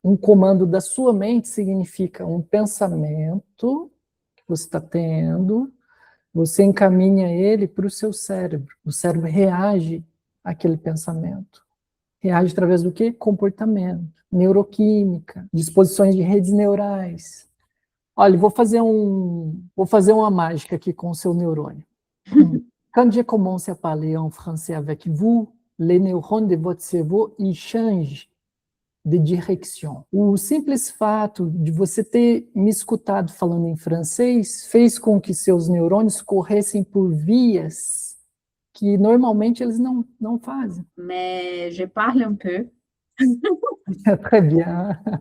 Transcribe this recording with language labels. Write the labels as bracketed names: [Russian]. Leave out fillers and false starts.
[Portuguese] Um comando da sua mente significa um pensamento que você está tendo, você encaminha ele para o seu cérebro. O cérebro reage àquele pensamento. Reage através do quê? Comportamento, neuroquímica, disposições de redes neurais. Olha, vou fazer uma mágica aqui com o seu neurônio. [French] Quand je commence à parler en français avec vous, les neurones de votre cerveau ils changent de direção. [Portuguese] O simples fato de você ter me escutado falando em francês fez com que seus neurônios corressem por vias que normalmente eles não fazem. [French] Mais je parle un peu. Très bien.